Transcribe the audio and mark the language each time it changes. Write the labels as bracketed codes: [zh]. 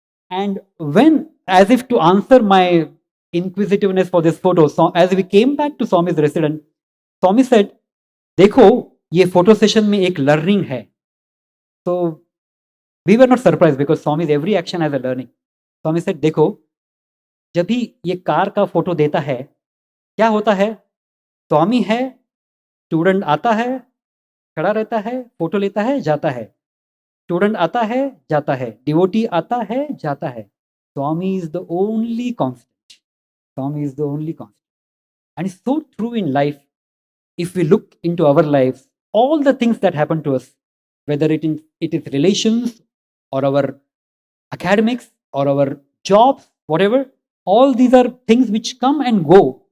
[en] And when, as if to answer my inquisitiveness for this photo, so as we came back to Swami's residence, Swami said, [hi] देखो ये photo session में एक learning है. [en] So we were not surprised because Swami's every action has a learning. Swami said, [hi] देखो जब भी ये car का फोटो देता है, क्या होता है? स्वामी है, स्टूडेंट आता है, खड़ा रहता है, फोटो लेता है, जाता है. स्टूडेंट आता है, जाता है. डिवोटी आता है, जाता है. [en] Swami is the only constant. Swami is the only constant. And it's so true in life. If we look into our lives, all the things that happen to us, whether it is relations or our academics or our jobs, whatever, all these are things which come and go.